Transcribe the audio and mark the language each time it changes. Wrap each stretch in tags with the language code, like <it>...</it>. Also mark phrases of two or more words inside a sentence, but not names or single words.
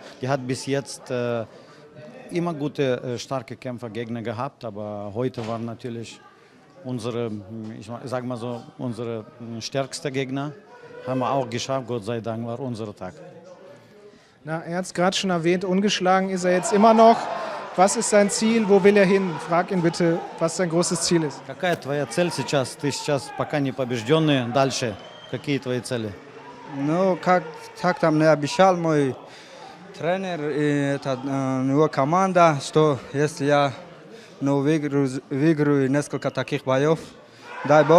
<de>Die hat bis jetzt immer gute, starke Kämpfer Gegner gehabt, aber heute waren natürlich unsere stärksten Gegner. Haben wir auch geschafft, Gott sei Dank war unser Tag. Na, er hat es gerade schon erwähnt, ungeschlagen ist er jetzt immer noch. Was ist sein Ziel, wo will er hin? Frag ihn bitte, was sein großes Ziel ist.</de> <ru>Какая твоя цель сейчас? Ты сейчас пока не побежденный, дальше Какие твои цели? Ну, как там мне обещал мой тренер и его команда, что если я выиграю несколько таких боев, дай бог.</ru>